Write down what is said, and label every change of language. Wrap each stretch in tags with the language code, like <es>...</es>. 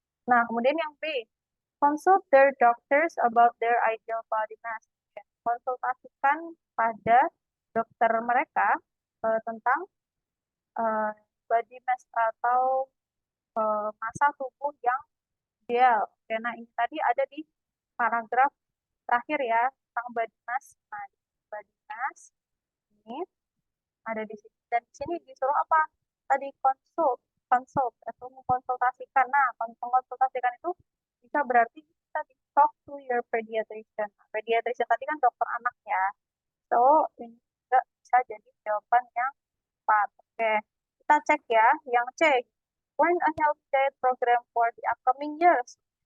<id>Nah, kemudian yang B,</id> <en>consult their doctors about their ideal body mass.</en> <id>Oke, konsultasikan pada dokter mereka tentang eh, body mass atau massa tubuh yang ideal. Oke, nah ini tadi ada di paragraf terakhir ya tentang body mass. Nah, body mass ini ada di sini. Dan di sini disuruh apa? Tadi consult, consult atau mengkonsultasikan. Nah, mengkonsultasikan itu bisa berarti kita di</id> <en>talk to your pediatrician.</en> <id>Nah, pediatrician tadi kan dokter anak ya. So, ini juga bisa jadi jawaban yang tepat. Oke, kita cek ya. Yang C,</id> <en>plan a healthy diet program for the upcoming years.</en>